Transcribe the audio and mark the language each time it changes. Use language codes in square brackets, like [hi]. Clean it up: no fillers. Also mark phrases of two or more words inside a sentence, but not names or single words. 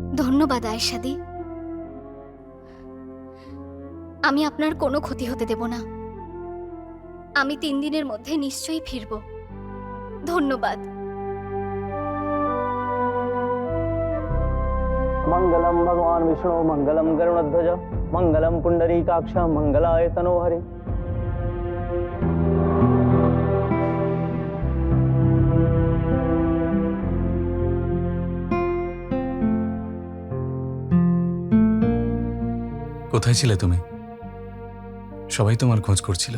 [bn] ধন্যবাদ আয়েশাদি। আমি আপনার কোনো ক্ষতি হতে দেব না। আমি 3 দিনের মধ্যে নিশ্চয়ই ফিরব। ধন্যবাদ। [sa] मंगलम भगवान विष्णु मंगलम गरुणध्वज मंगलम पुंडरीकाक्ष मंगलाय तनोहरि। [bn] কোথায় ছিলে তুমি? সবাই তোমার খোঁজ করছিল।